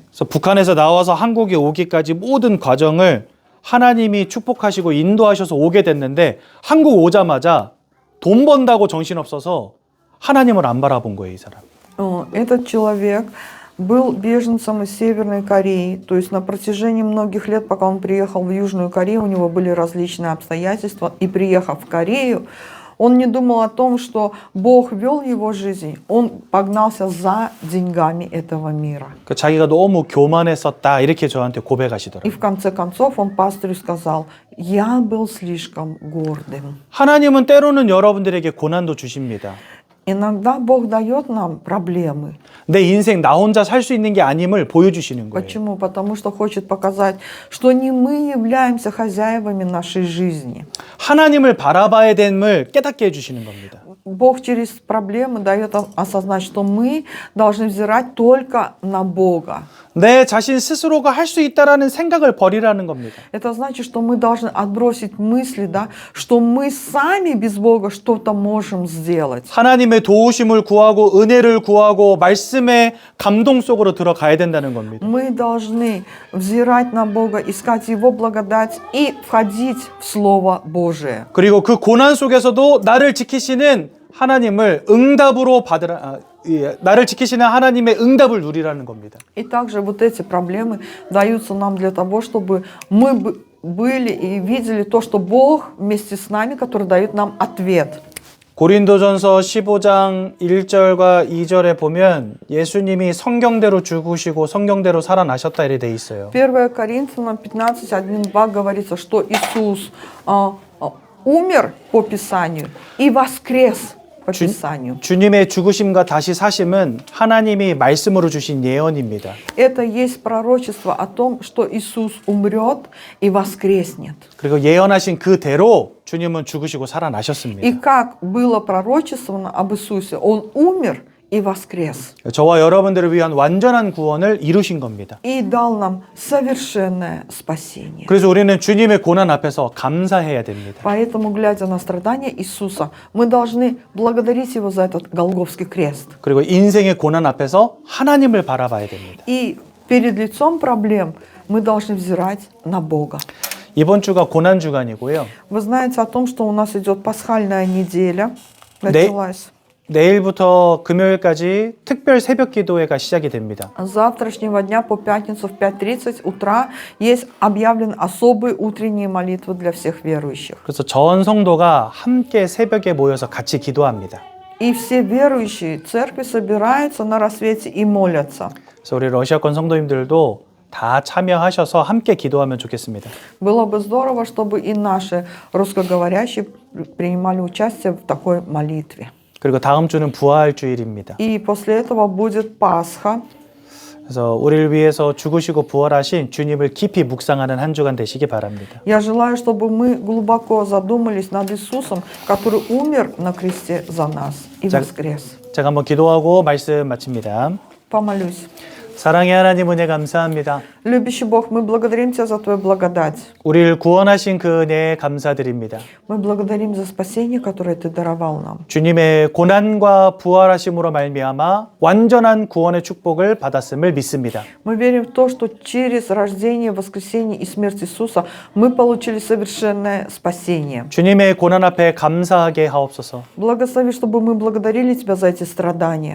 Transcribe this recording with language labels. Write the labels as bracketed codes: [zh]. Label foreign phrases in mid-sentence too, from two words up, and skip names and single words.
[ko] 그래서 북한에서 나와서 한국에 오기까지 모든 과정을 하나님이 축복하시고 인도하셔서 오게 됐는데 한국 오자마자 돈 번다고 정신없어서 하나님을 안 바라본 거예요, 이 사람. [ru] Этот человек был беженцем из Северной Кореи, то есть на протяжении многих лет, пока он приехал в Южную Корею, у него были различные обстоятельства, и приехав в Корею, он не думал о том, что Бог вел его жизнь, он погнался за деньгами этого мира. [ko] 자기가 너무 교만했었다 이렇게 저한테 И 고백하시더라고요. [ru] в конце концов он пастырю сказал, я был слишком гордым. [ko] 하나님은 때로는 여러분들에게 고난도 주십니다. [ru] Иногда Бог дает нам проблемы. [ko] 내 인생 나 혼자 살 수 있는 게 아님을 보여주시는 거예요. [ru] Почему? Потому что хочет показать, что не мы являемся хозяевами нашей жизни. [ko] 하나님을 바라봐야 됨을 깨닫게 해주시는 겁니다. [ru] Бог через проблемы дает осознать, что мы должны взирать только на Бога. [ko] 내 자신 스스로가 할 수 있다라는 생각을 버리라는 겁니다. [ru] Это значит, что мы должны отбросить мысли, да, что мы сами без Бога что-то можем сделать. [ko] 하나님의 도우심을 구하고 은혜를 구하고 말씀의 감동 속으로 들어가야 된다는 겁니다. [ru] Мы должны взирать на Бога, искать Его благодать и входить в Слово Божие. [ko] 그리고 그 고난 속에서도 나를 지키시는 하나님을 응답으로 나를 지키시는 하나님의 응답을 누리라는 겁니다. [ru] И также вот эти проблемы даются нам для того, чтобы мы были и видели то, что Бог вместе с нами, который дает нам ответ. [ko] 고린도전서 15장 1절과 2절에 보면 예수님이 성경대로 죽으시고 성경대로 살아나셨다 이렇게 돼 있어요. [ru] 1 Коринфянам 15, 1-2 говорится, что Иисус умер по Писанию и воскрес по Писанию. [ko] 주님의 죽으심과 다시 사심은 하나님이 말씀으로 주신 예언입니다. [ru] Это есть пророчество о том, что Иисус умрет и воскреснет. [ko] 그리고 예언하신 그대로 주님은 죽으시고 살아나셨습니다. [ru] И как было пророчествовано об Иисусе, Он умер и воскрес. [ko] 저와 여러분들을 위한 완전한 구원을 이루신 겁니다. [ru] И дал нам совершенное спасение. [ko] 그래서 우리는 주님의 고난 앞에서 감사해야 됩니다. [ru] Поэтому, глядя на страдания Иисуса, мы должны благодарить Его за этот Голгофский крест. [ko] 그리고 인생의 고난 앞에서 하나님을 바라봐야 됩니다. [ru] И перед лицом проблем мы должны взирать на Бога. [ko] 이번 주가 고난 주간이고요. [ru] Вы знаете о том, что у нас идет пасхальная неделя, началась. [ko] 내일부터 금요일까지 특별 새벽 기도회가 시작이 됩니다. [ru] С завтрашнего дня по пятницу в 5:30 утра есть объявлены особые утренние молитвы для всех верующих. [ko] 그래서 전 성도가 함께 새벽에 모여서 같이 기도합니다. [ru] И все верующие церкви собираются на рассвете и молятся. [ko] 그래서 우리 러시아권 성도님들도 다 참여하셔서 함께 기도하면 좋겠습니다. [ru] Было бы здорово, чтобы и наши русскоговорящие принимали участие в такой молитве. [ko] 그리고 다음 주는 부활 주일입니다. [ru] И после этого будет Пасха. [ko] 그래서 우리를 위해서 죽으시고 부활하신 주님을 깊이 묵상하는 한 주간 되시기 바랍니다. [ru] Я желаю, чтобы мы глубоко задумались над Иисусом, который умер на кресте за нас и воскрес. [ko] 제가 한번 기도하고 말씀 마칩니다. [ru] Помолюсь. [ko] 사랑의 하나님 은혜 감사합니다. [ru] Любящий Бог, мы благодарим Тебя за Твою благодать. [ko] 우리를 구원하신 그 은혜에 감사드립니다. [ru] Мы благодарим за спасение, которое Ты даровал нам. [ko] 주님의 고난과 부활하심으로 말미암아 완전한 구원의 축복을 받았음을 믿습니다. [ru] Мы верим в то, что через рождение, воскресение и смерть Иисуса мы получили совершенное спасение. [ko] 주님의 고난 앞에 감사하게 하옵소서. [ru] Благослови, чтобы мы благодарили Тебя за эти страдания.